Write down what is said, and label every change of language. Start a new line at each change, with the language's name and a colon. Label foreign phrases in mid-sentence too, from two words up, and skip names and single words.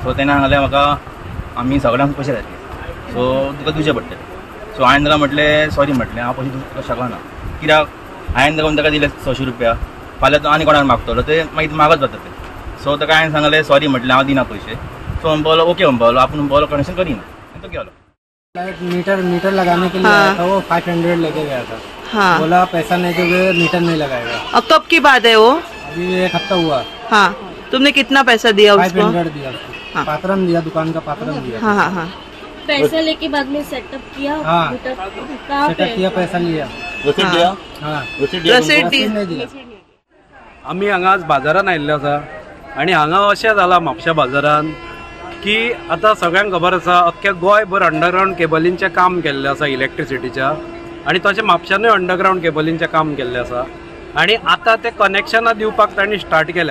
Konkani: सो तेन्ना सांगलें म्हाका आमी सगळ्यांक पयशे घातले, सो तुका दिवचे पडटले। सो हांवें ताका म्हटलें सॉरी म्हटलें, हांव पयशे दिवंक शकना, कित्याक हांवें ताका दिले 600 रुपया, फाल्यां तो आनी कोणाक मागतलो ते मागीर मागत जाता ते। सो ताका हांवें सांगलें सॉरी म्हटलें हांव दिना पयशे। सो म्हणपालो ओके म्हणपालो आपूण म्हणपालो कनेक्शन करिना, आनी तो गेलो।
Hindi: मीटर लगाने के लिए आया था, वो 500 लेके गया था। हाँ। बोला पैसा नहीं दोगे मीटर नहीं लगाएगा। अब कब की बात है वो? अभी 1 हफ्ता हुआ। हाँ, तुमने कितना पैसा दिया उसको? 500 दिया उसको। हाँ। पात्रम दिया, दुकान का पात्रम दिया। हाँ हाँ हाँ। पैसा लेके बाद में सेटअप किया। हाँ, सेटअप किया, पैसा लिया, रसीद दिया। हाँ, रसीद दी।
Konkani: आम्ही हांगा आज बाजारात आयिल्ले आसा, आनी हांगा अशें जाला म्हापशा बाजारान की आता सगळ्यांक खबर आसा अख्ख्या गोंयभर
English: underground cablingचें
Konkani: काम केल्लें आसा इलेक्ट्रिसिटीच्या, आणि तशें म्हापशानूय
English: underground cablingचें
Konkani: काम केल्लें आसा। आणि आता ते कनेक्शनां दिवपाक तांणी स्टार्ट केल्या।